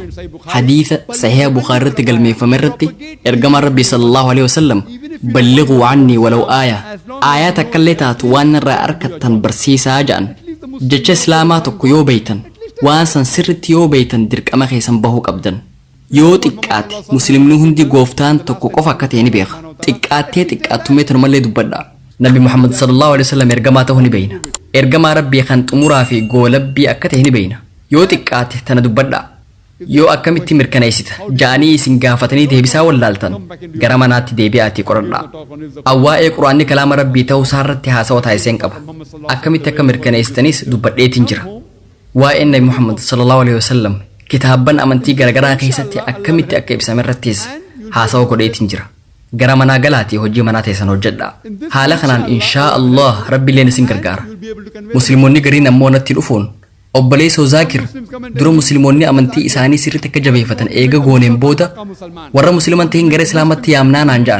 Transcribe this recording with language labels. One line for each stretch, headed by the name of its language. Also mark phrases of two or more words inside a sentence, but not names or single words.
Oromo: Hadiisa Sahih Bukhaarii irratti galmeeffame irratti ergamaan Rabbii
Arabic: صلى الله عليه وسلم بلغوا عني ولو آية
Oromo: takkallee taatu waan irraa arkattan barsiisaa ja'an. Jecha islaamaa tokko yoo beeytan waan san sirritti yoo beeytan dirqama keessan bahuu qabdan. Yoo xiqqaate muslimni hundi gooftaan tokko qofa akka ta'e ni beeka. Xiqqaattee xiqqaattumee tanumallee dubbadha. Nabi Muhammad
Arabic: صلى الله عليه وسلم
Oromo: ergamaa ta'uu ni beeyna. Ergamaa Rabbii kan xumuraa fi goolabbii akka ta'e ni beeyna. Yoo xiqqaate tana dubbadha. Yoo akkamitti mirkaneessita ja'anii isin gaafatanii deebisaa wallaaltan gara manaatti deebi'aatii qoradhaa. Waa'ee quraanni kalaama Rabbii ta'uu isaarratti haasawa taasiseen qaba. Akkamitti akka mirkaneessitanis dubbadheetiin jira. Waa'een Nabi Muhammad
Arabic: صلى الله عليه وسلم
Oromo: kitaabban amantii garagaraa keessatti akkamitti akka ibsame irrattis haasawa godheetiin jira. Gara manaa galaatii hojii manaa teessan hojjedhaa. Haala kanaan
Arabic: إن شاء الله
Oromo: Rabbiilleen isin gargaara. Musliimoonni gariin ammoo natti dhufuun obboleessoo Zaakir dura musliimoonni amantii isaanii sirriitti akka jabeeffatan eega gooneen booda warra musliman ta'in gara islaamatti yaamnaa naan ja'an.